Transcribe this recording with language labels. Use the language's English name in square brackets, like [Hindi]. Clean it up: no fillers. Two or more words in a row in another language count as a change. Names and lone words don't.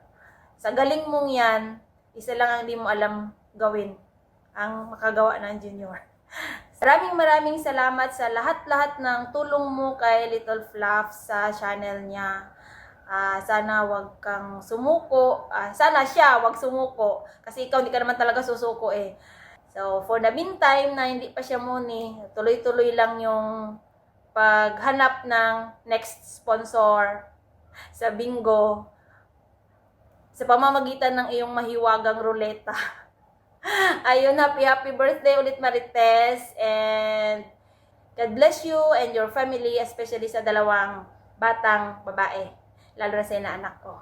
[Filipino] Sa galing mong 'yan, isa lang ang hindi mo alam gawin, ang makagawa ng junior. Maraming salamat sa lahat-lahat ng tulong mo kay Little Fluff sa channel niya. Sana wag kang sumuko. Sana siya wag sumuko. Kasi ikaw hindi ka naman talaga susuko eh. So, [English] for the meantime [Filipino] na hindi pa siya muni, tuloy-tuloy lang yung paghanap ng [English] next sponsor [Filipino] sa bingo sa pamamagitan ng iyong mahiwagang ruleta. Ayun, [English] happy birthday [Filipino] ulit Marites, [English] and God bless you and your family, especially [Filipino] sa dalawang batang babae, lalo na sa inaanak ko.